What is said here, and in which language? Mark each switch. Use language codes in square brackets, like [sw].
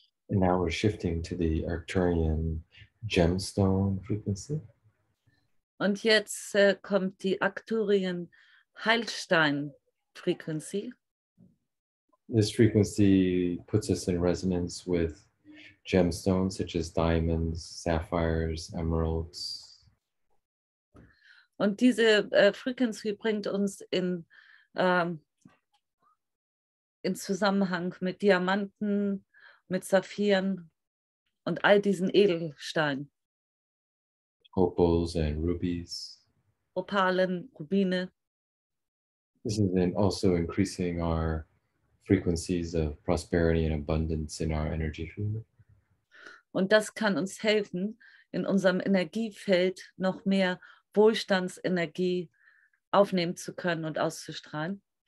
[en] And now we're shifting to the Arcturian gemstone frequency. [de] Und jetzt kommt die Arcturian Heilstein Frequency. [en] This frequency puts us in resonance with gemstones such as diamonds, sapphires, emeralds. [de] Und diese Frequency bringt uns in Zusammenhang mit Diamanten, mit Saphiren und all diesen Edelsteinen. [en] Opals and rubies. [de] Opalen, Rubine. [en] This is then also increasing our frequencies of prosperity and abundance in our energy field. [de] Und das kann uns helfen, in unserem Energiefeld noch mehr Wohlstandsenergie aufnehmen zu können und auszustrahlen.